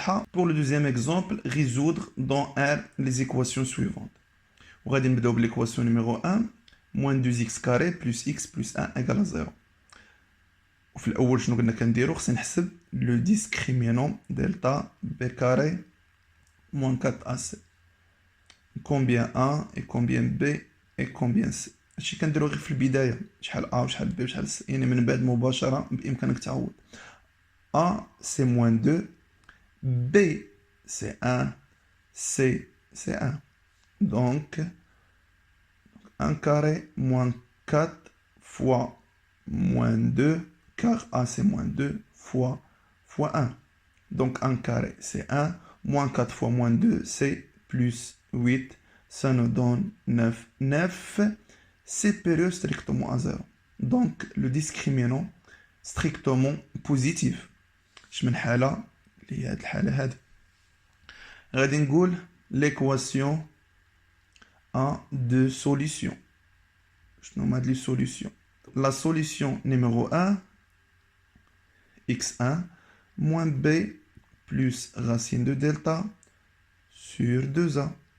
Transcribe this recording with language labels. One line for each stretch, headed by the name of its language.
French: Pour le deuxième exemple, résoudre dans R les équations suivantes. On va démarrer l'équation numéro 1, moins 2x carré plus x plus 1 égale à 0.
Arabic: وفي الأول شنو قلنا كنديرو خصنا نحسب
French: le discriminant delta b carré moins 4ac. Combien A et combien B et combien C.
Arabic: هادشي كنديرو غير في البداية، شحال A وشحال B وشحال C، يعني من بعد مباشرة بإمكانك تعوض.
French: A c'est moins 2, B c'est 1, C c'est 1. Donc 1 carré moins 4 fois moins 2, car A c'est moins 2 fois 1. Donc 1 carré c'est 1, moins 4 fois moins 2 c'est plus 8, ça nous donne 9. 9 c'est supérieur strictement à 0. Donc le discriminant strictement positif.
Arabic: اش من حالة اللي هي هاد الحالة هادي. غادي نقول
French: l'équation a deux solutions.
Arabic: شنو هما هاد لي
French: solutions؟ La solution numéro 1, x1 moins b plus racine de delta sur 2a.